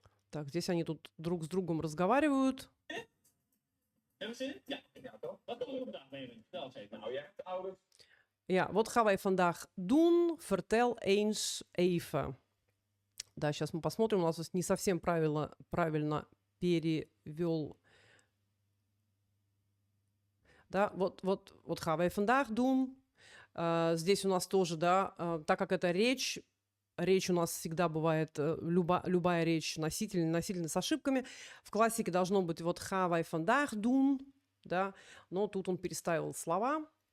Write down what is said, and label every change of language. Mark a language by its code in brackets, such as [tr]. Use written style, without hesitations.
[ru] Так, здесь они тут друг с другом разговаривают. [nl] Hebben we zin in? Ja, oké. Ja, toch? Wat gaan we doen vandaag, Benjamin? Vertel eens even. Nou, jij hebt ouders. Ja, wat gaan wij vandaag doen? Vertel eens even. [ru] Да, сейчас мы посмотрим. У нас здесь не совсем правильно перевел. Да, вот [nl] gaan wij vandaag doen. [ru] Здесь у нас тоже, да, так как это речь у нас всегда бывает, любая речь носительная с ошибками. В классике должно быть вот [nl] gaan wij vandaag doen, [ru] да, но тут он переставил слова.